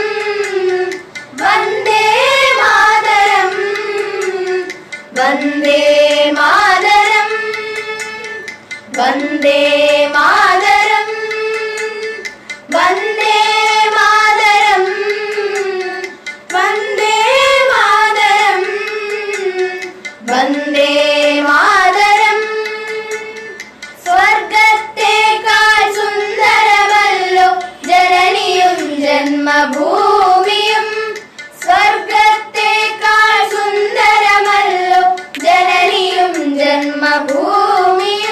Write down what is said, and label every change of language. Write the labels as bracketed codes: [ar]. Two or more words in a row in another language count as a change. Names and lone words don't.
[sa] वन्दे मातरम्, वन्दे मातरम्, वन्दे मातरम्, वन्दे मातरम्, वन्दे मातरम्, वन्दे मातरम्. [ml] സ്വർഗത്തേക്കാൾ സുന്ദരമല്ലോ ജനനിയും ജന്മഭൂമിയും. സ്വർഗത്തേക്കാൾ സുന്ദരമല്ലോ ജനനിയും ജന്മഭൂമിയും.